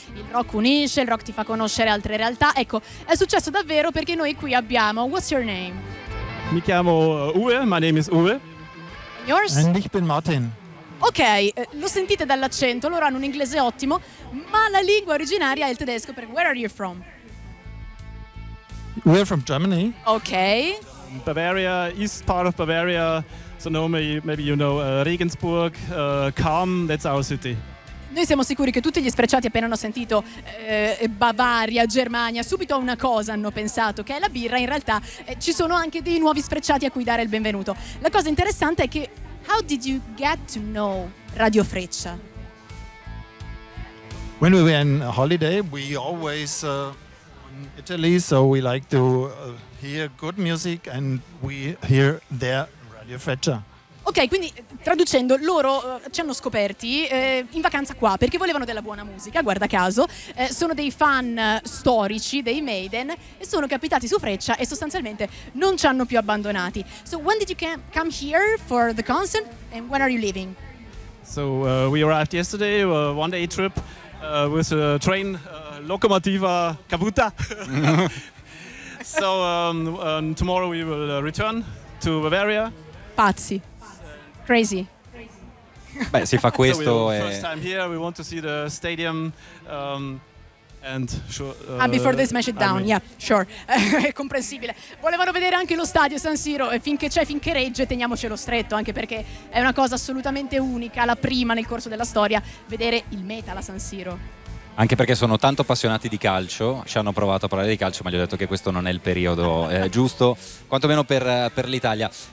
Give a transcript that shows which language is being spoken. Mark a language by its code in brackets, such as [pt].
[it] Il rock unisce, il rock ti fa conoscere altre realtà. Ecco, è successo davvero, perché noi qui abbiamo... [en] What's your name? [it] Mi chiamo Uwe, [en] my name is Uwe. And yours? [de] And ich bin Martin. [it] Ok, lo sentite dall'accento, loro hanno un inglese ottimo, ma la lingua originaria è il tedesco, per [en] where are you from? We're from Germany. Ok. Bavaria, east part of Bavaria, so no, maybe you know Regensburg, Cham, that's our city. [it] Noi siamo sicuri che tutti gli sprecciati appena hanno sentito Bavaria, Germania, subito a una cosa hanno pensato, che è la birra. In realtà ci sono anche dei nuovi sprecciati a cui dare il benvenuto. La cosa interessante è che... [en] How did you get to know Radio Freccia? When we were in holiday, we always in Italy, so we like to hear good music and we hear their Radio Freccia. [it] Ok, quindi traducendo, loro ci hanno scoperti in vacanza qua perché volevano della buona musica, guarda caso. Sono dei fan storici dei Maiden e sono capitati su Freccia e sostanzialmente non ci hanno più abbandonati. [en] So when did you come here for the concert and when are you leaving? So we arrived yesterday, a one day trip with a train, [it] locomotiva cavuta. [en] So tomorrow we will return to Bavaria. [it] Pazzi. [en] Crazy. [it] Beh, si fa questo. [en] So first time here, we want to see the stadium and sure. And before they smash it down, I mean. Yeah, sure. [it] È comprensibile. Volevano vedere anche lo stadio San Siro, e finché c'è, finché regge, teniamocelo stretto, anche perché è una cosa assolutamente unica, la prima nel corso della storia, vedere il metal a San Siro. Anche perché sono tanto appassionati di calcio, ci hanno provato a parlare di calcio, ma gli ho detto che questo non è il periodo giusto, quantomeno per l'Italia.